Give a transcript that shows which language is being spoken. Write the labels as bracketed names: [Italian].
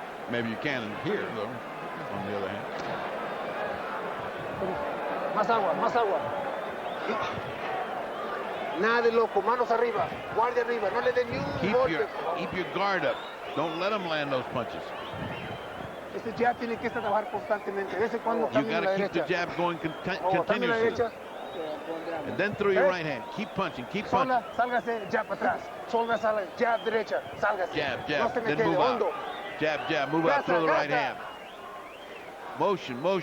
[English] Maybe you can in here, though, on the other hand. [Spanish] Más agua, más agua. Nada de loco, manos arriba, guardia arriba, no le den ni un golpe. [English] Keep your guard up. Don't let him land those punches. [Spanish] Este jab tiene que trabajar constantemente. De vez en cuando [English] You got to keep the jab going continuously. And then throw your right hand. Keep punching, keep punching. [Spanish] Sálgase, jab atrás. Sola, sale, jab derecha, sálgase. [English] Jab, [Spanish] No se me [English] then move [Spanish] quede [English] out. [Spanish] hondo. [English] Jab, move out, throw the right hand. Motion.